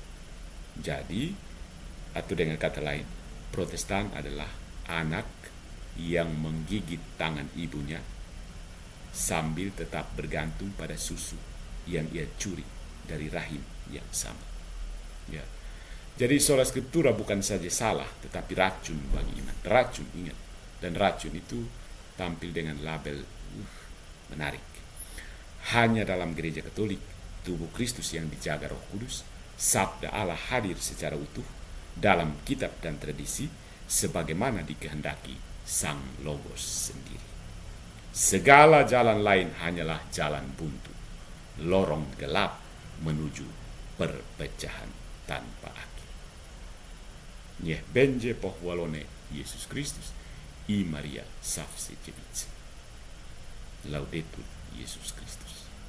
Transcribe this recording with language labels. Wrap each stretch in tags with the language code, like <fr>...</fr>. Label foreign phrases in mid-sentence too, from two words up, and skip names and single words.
<id>Jadi, atau dengan kata lain, Protestan adalah anak yang menggigit tangan ibunya sambil tetap bergantung pada susu yang ia curi dari rahim yang sama. Ya. Jadi</id> <la>sola scriptura</la> <id>bukan saja salah, tetapi racun bagi iman. Racun, ingat. Dan racun itu tampil dengan label menarik. Hanya dalam gereja Katolik, tubuh Kristus yang dijaga Roh Kudus, sabda Allah hadir secara utuh dalam kitab dan tradisi sebagaimana dikehendaki Sang Logos sendiri. Segala jalan lain hanyalah jalan buntu, lorong gelap menuju perpecahan tanpa akhir.</id> <pl>Niech będzie pochwalony Jezus Chrystus i Maria Zawsze Dziewica.</pl> <la>Laudetur Jezus Chrystus.</la>